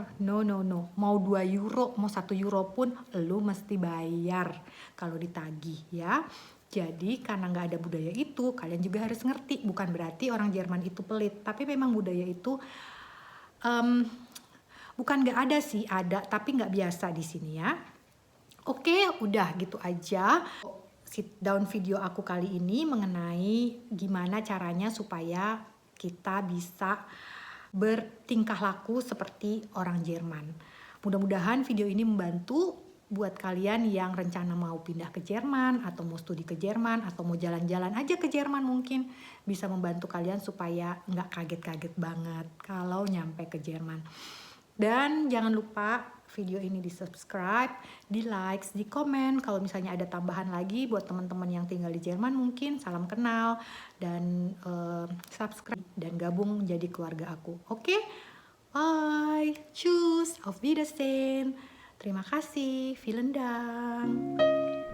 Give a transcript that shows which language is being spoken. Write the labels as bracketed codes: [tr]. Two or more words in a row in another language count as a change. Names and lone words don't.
[id] No, mau 2 euro mau 1 euro pun lo mesti bayar kalau ditagih ya. Jadi karena nggak ada budaya itu, kalian juga harus ngerti, bukan berarti orang Jerman itu pelit, tapi memang budaya itu bukan nggak ada sih, ada tapi nggak biasa di sini ya. Oke, udah gitu aja [en] sit down [id] video aku kali ini mengenai gimana caranya supaya kita bisa bertingkah laku seperti orang Jerman. Mudah-mudahan video ini membantu buat kalian yang rencana mau pindah ke Jerman atau mau studi ke Jerman atau mau jalan-jalan aja ke Jerman, mungkin bisa membantu kalian supaya nggak kaget-kaget banget kalau nyampe ke Jerman. Dan jangan lupa video ini di subscribe, di like, di komen. Kalau misalnya ada tambahan lagi buat teman-teman yang tinggal di Jerman, mungkin salam kenal dan subscribe dan gabung jadi keluarga aku. Oke? Bye, [de] tschüss, auf Wiedersehen. [id] Terima kasih, [de] vielen Dank.